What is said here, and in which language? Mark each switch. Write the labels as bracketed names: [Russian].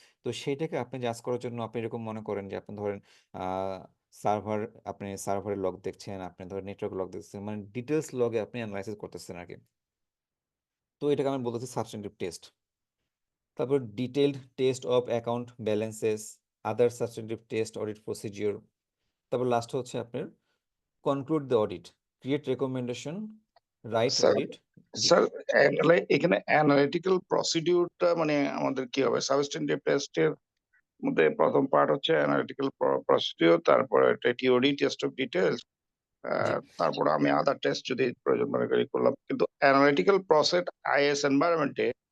[Bangla] তো সেইটাকে আপনি জাজ করার জন্য আপনি এরকম মনে করেন যে আপনি ধরেন সার্ভার, আপনি সার্ভারের লগ দেখছেন, আপনি ধরেন নেটওয়ার্ক লগ দেখছেন, মানে ডিটেলস লগে আপনি অ্যানালাইসিস করতেছেন আর কি। তো এটাকে আমি বলতেছি সাবস্টেন্টিভ টেস্ট। তারপর [English] Detailed test of account balances, other substantive test audit procedure. [Bangla] তারপর লাস্ট হচ্ছে আপনার [English] conclude the audit, create recommendation, write [Bangla] sir [English] audit [Bangla] sir [English] report. [Bangla] এখানে অ্যানালিটিক্যাল প্রসিডিউরটা মানে আমাদের কি হবে সাবস্টেন্টিভ টেস্টের মধ্যে প্রথম পার্ট হচ্ছে অ্যানালিটিক্যাল প্রসিডিওর, তারপরে টিওডি, টেস্ট অফ ডিটেলস, জি তারপরে আমি আদার টেস্ট যদি প্রয়োজন মনে করি করলাম। কিন্তু অ্যানালিটিক্যাল প্রসেস আইএস এনভায়রনমেন্টে